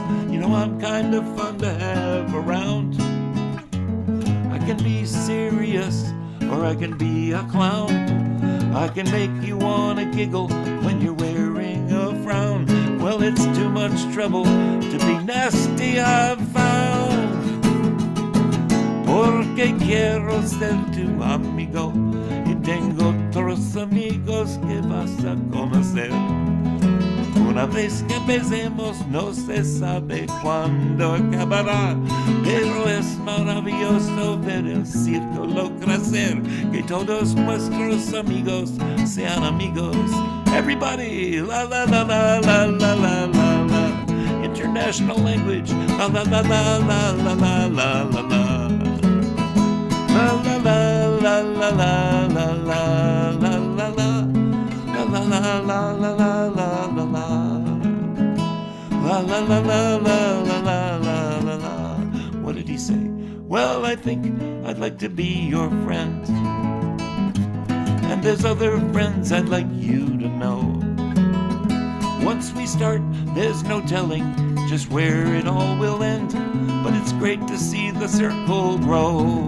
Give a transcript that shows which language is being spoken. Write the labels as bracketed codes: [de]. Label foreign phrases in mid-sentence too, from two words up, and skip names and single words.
[en] You know, I'm kind of fun to have around. I can be serious, or I can be a clown. I can make you wanna giggle when you're wearing a frown. Well, it's too much trouble to be nasty, I've found. [es] Porque quiero ser tu amigo, y tengo otros amigos que vas a conocer. Una vez que empecemos no se sabe cuándo acabará, pero es maravilloso ver el círculo crecer, que todos nuestros amigos sean amigos. [en] Everybody, la la la la la la la la la. International language, la la la la la la la la la la. La la la la la la la la la la la. La la la la la la la la la. La la la la la la la la la la. What did he say? Well, I think I'd like to be your friend. And there's other friends I'd like you to know. Once we start, there's no telling just where it all will end. But it's great to see the circle grow.